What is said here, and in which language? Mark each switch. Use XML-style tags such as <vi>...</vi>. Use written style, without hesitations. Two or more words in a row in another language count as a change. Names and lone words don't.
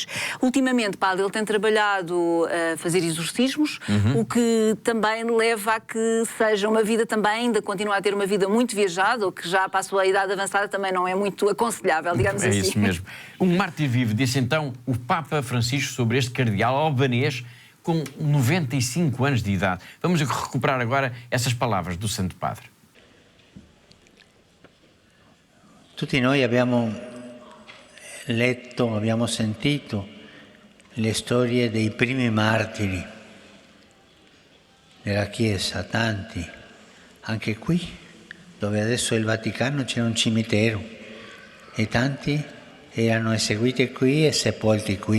<pt>Ultimamente, Paulo, ele tem trabalhado a fazer exorcismos, o que também leva a que seja uma vida também, ainda continua a ter uma vida muito viajada, ou que já passou a idade avançada, também não é muito aconselhável, digamos assim. É isso mesmo. Um mártir vivo, disse então o Papa Francisco sobre este cardeal albanês com 95 anos de idade. Vamos recuperar agora essas palavras do Santo Padre.</pt> <it>Tutti noi abbiamo letto, abbiamo sentito le storie dei primi martiri della Chiesa, tanti, anche qui, dove adesso è il Vaticano, c'era un cimitero e tanti erano eseguiti qui e sepolti qui.</it>